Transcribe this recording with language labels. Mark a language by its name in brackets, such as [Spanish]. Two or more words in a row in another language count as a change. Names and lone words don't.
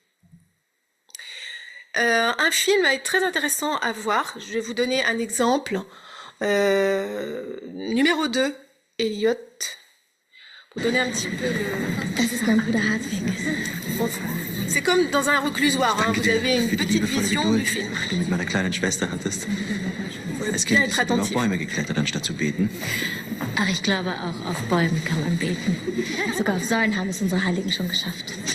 [French] Un film est très intéressant à voir. Je vais vous donner un exemple. Numéro 2, Elliot. Pour donner un petit peu Bon, c'est comme dans un reclusoire. Hein. Vous avez une petite vision du film. [German] Als Kind bist du auf Bäume geklettert, anstatt zu beten? Ach, ich glaube auch, auf Bäumen kann man beten. Sogar auf Säulen haben es unsere Heiligen schon geschafft.